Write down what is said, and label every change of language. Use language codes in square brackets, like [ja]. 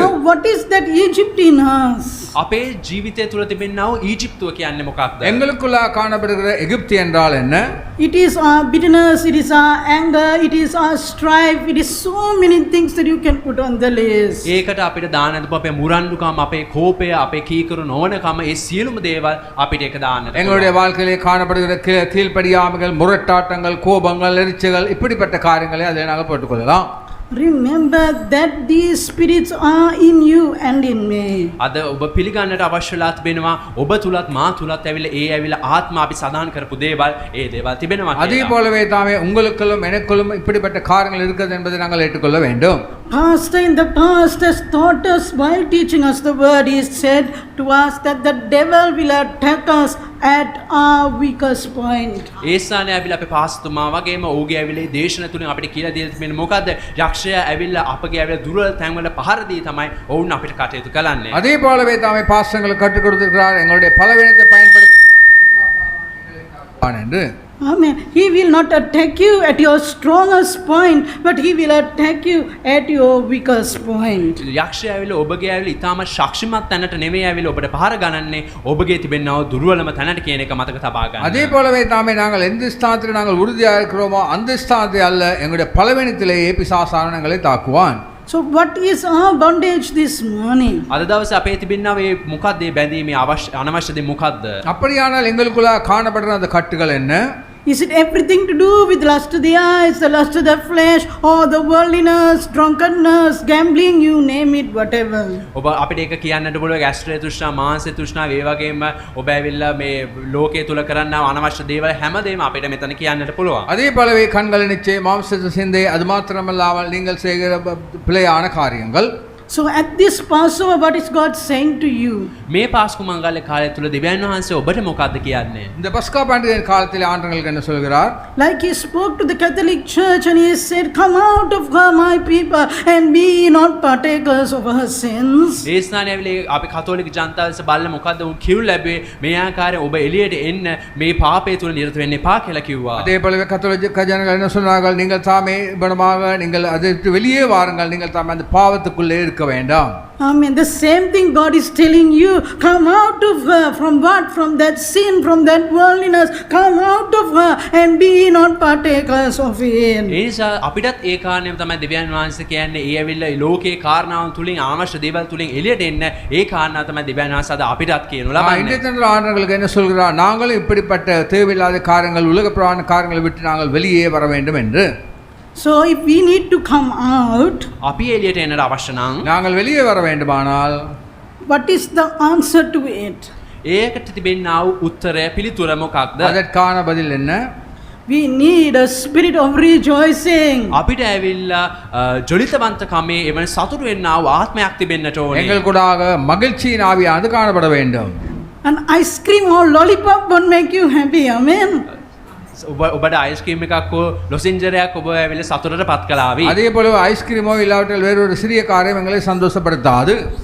[en] Now, what is that Egypt in us? [si] අපේ ජීවිතය තුළ තිබෙනා වූ ඊජිප්තුව කියන්නේ මොකක්ද? [ta] எங்களுக்குள்ள காணப்படுகிற எகிப்து என்றால் என்ன? [en] It is our bitterness, it is our anger, it is our strife, it is so many things that you can put on the list. [si] ඒකට අපිට දාන්න දුප අපේ මුරණ්ඩුකම අපේ කෝපය අපේ කීකරු නොවනකම ඒ සියලුම දේවල් අපිට ඒක දාන්නට [ta] எங்களுடைய வாழ்க்கையிலே காணப்படுகிற கீழ்ப்படியாமைகள், முரட்டாட்டங்கள், கோபங்கள், எரிச்சல்கள் இப்படிப்பட்ட காரியங்களை அதில் நாங்கள் போட்டுக்கொள்ளலாம். [en] Remember that these spirits are in you and in me. [si] අද ඔබ පිළිගන්නට අවශ්‍ය වෙලා තිබෙනවා ඔබ තුලත් මා තුලත් ඇවිල්ලා ඒ ඇවිල්ලා ආත්ම අපි සදාන් කරපු දේවල් ඒ දේවල් තිබෙනවා [ta] அதே [si] කියලා. [ta] போலவே தாமே உங்களுக்குள்ளும் எனக்குள்ளும் இப்படிப்பட்ட காரியங்கள் இருக்கிறது என்பதை நாங்கள் ஏற்றுக்கொள்ள வேண்டும். [en] Pastor in the past has taught us while teaching us the word, he said to us that the devil will attack us at our weakest point. [si] ඒ ස්ථානයේ ඇවිල්ලා අපේ පාස්තුමා වගේම ඔහුගේ ඇවිල්ලා දේශන තුලින් අපිට කියලා දෙන්න තිබෙන්නේ මොකද්ද? යක්ෂයා ඇවිල්ලා අපගේ ඇවිල්ලා දුර්වල තැන්වල පහර දී තමයි ඔවුන් අපිට කටයුතු කරන්නේ. [ta] அதே போலவே தாமே பாஸ்டர்களுக்கு கற்றுக் கொடுத்திருக்கிறார் எங்களுடைய பலவீனத்தை பயன்படுத்தி என்று. [en] Amen. He will not attack you at your strongest point, but he will attack you at your weakest point. [si] යක්ෂයා ඇවිල්ලා ඔබගේ ඇවිල්ලා ඊටම ශක්තිමත් තැනට නෙමෙයි ඇවිල්ලා ඔබට පහර ගන්නන්නේ ඔබගේ තිබෙනා වූ දුර්වලම තැනට කියන එක මතක තබා ගන්න. [ta] அதே போலவே தாமே நாங்கள் எந்த ஸ்தானத்தில் நாங்கள் உறுதியாக இருக்கிறோமோ அந்த ஸ்தானத்தை அல்ல எங்களுடைய பலவீனத்திலேயே பிசாசானவன் எங்களை தாக்குவான். [en] So what is our bondage this morning? [si] අද දවසේ අපේ තිබෙනා මේ මොකද්ද මේ බැඳීමේ අනවශ්‍ය දේ මොකද්ද? [ta] அப்படியானால் எங்களுக்குள்ள காணப்படுற அந்த கட்டுகள் என்ன? [en] Is it everything to do with lust of the eyes, the lust of the flesh, or the worldliness, drunkenness, gambling, you name it, whatever? [si] ඔබ අපිට ඒක කියන්නට පුළුවන් ඇස්ත්‍රේ තෘෂ්ණා, මාංශ තෘෂ්ණා, ඒ වගේම ඔබ ඇවිල්ලා මේ ලෝකයේ තුල කරන්නා අනවශ්‍ය දේවල් හැමදේම අපිට මෙතන කියන්නට පුළුවන්. [ta] அதே போலவே கண்களின் இச்சை, மாம்ச சிந்தை, அது மாத்திரமல்லாமல் நீங்கள் செய்கிற பிழையான காரியங்கள். [en] So at this Passover, what is God saying to you? [si] මේ පාස්කු මංගල්‍ය කාලය තුල දෙවියන් වහන්සේ ඔබට මොකක්ද කියන්නේ? [ta] இந்த பஸ்கா பண்டிகையின் காலத்தில் ஆண்டவர்களுக்கு என்ன சொல்கிறார்? [en] Like he spoke to the Catholic Church and he said, "Come out of her, my people, and be not partakers of her sins." [si] ඒ ස්ථානයේ ඇවිල්ලා අපි කතෝලික ජනතාව ලෙස බලලා මොකද්ද උන් කිව් ලැබුවේ? මේ ආකාරයෙන් ඔබ එළියට එන්න මේ පාපය තුල නිරත වෙන්න එපා කියලා කිව්වා. [ta] அதே போலவே கத்தோலிக்க ஜனங்கள் என்ன சொன்னார்கள்? நீங்கள் தாமே இவ்விடமாக நீங்கள் அதை விட்டு வெளியே வாருங்கள், நீங்கள் தாமே அந்த பாவத்துக்குள்ளே இருக்க வேண்டாம். [en] Amen. The same thing God is telling you. Come out of her. From what? From that sin, from that worldliness. Come out of her and be not partakers of it. [si] ඒ නිසා අපිටත් ඒ කාරණේම තමයි දෙවියන් වහන්සේ කියන්නේ. ඒ ඇවිල්ලා ලෝකේ කාරණාවන් තුලින් අවශ්‍ය දේවල් තුලින් එළියට එන්න ඒ කාරණා තමයි දෙවියන් වහන්සේ අද අපිටත් කියනු ලබන්නේ. [ta] இன்றைய தினத்தில் ஆண்டவர்களுக்கு என்ன சொல்கிறார்? நாங்களும் இப்படிப்பட்ட தேவையில்லாத காரியங்கள், உலக பிரகாரமான காரியங்களை விட்டு நாங்கள் வெளியே வர வேண்டும் என்று. [en] So if we need to come out, [si] අපි එළියට එන්නට අවශ්‍ය නම් [ta] நாங்கள் வெளியே வர வேண்டுமானால் [en] what is the answer to it? [si] ඒකට තිබෙනා වූ උත්තරය පිළිතුර මොකක්ද? [ta] அதற்கான பதில் என்ன? [en] We need a spirit of rejoicing. [si] අපිට ඇවිල්ලා ජොලිතවන්තකමේ එවන සතුටු වෙන්නා වූ ආත්මයක් තිබෙන්නට ඕනේ. [ta] எங்கள் கூடாக மகிழ்ச்சியின் ஆவியானது காணப்பட வேண்டும். [en] An ice cream or lollipop won't make you happy. Amen. [si] ඔබට අයිස්ක්‍රීම් එකක් හෝ ලොසින්ජරයක් ඔබ ඇවිල්ලා සතුටට පත් කළාවි. [ta] அதே போல ஐஸ்கிரீமோ இல்லாவிட்டால் வேறொரு சிறிய காரியம் எங்களை சந்தோஷப்படுத்தாது.